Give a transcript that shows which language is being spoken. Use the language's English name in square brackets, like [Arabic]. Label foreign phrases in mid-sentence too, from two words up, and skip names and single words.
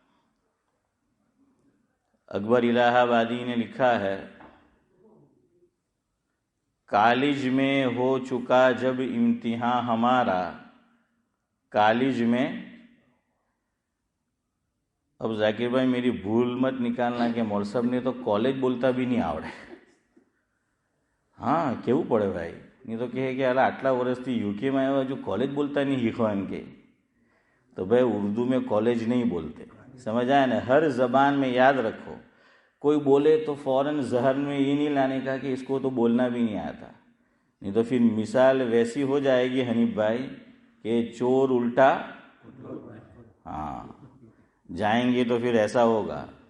[Urdu] اکبر الہ آبادی نے لکھا ہے، کالج میں ہو چکا جب امتحان ہمارا، کالج میں، اب ذاکر بھائی میری بھول مت نکالنا کہ مول صاحب نے تو کالج بولتا بھی نہیں આવડે۔ [Gujarati] હા કેવું પડે ભાઈ, નહીં તો કહે કે અલા આટલા વર્ષથી યુકેમાં આવ્યા હજુ કોલેજ બોલતા નહીં શીખવા એમ કે। [Urdu] تو بھائی اردو میں کالج نہیں بولتے، سمجھ آیا نا؟ ہر زبان میں یاد رکھو، کوئی بولے تو فوراً ذہن میں یہ نہیں لانے کا کہ اس کو تو بولنا بھی نہیں آتا، نہیں تو پھر مثال ویسی ہو جائے گی حنیف بھائی کہ چور الٹا، ہاں جائیں گے تو پھر ایسا ہوگا۔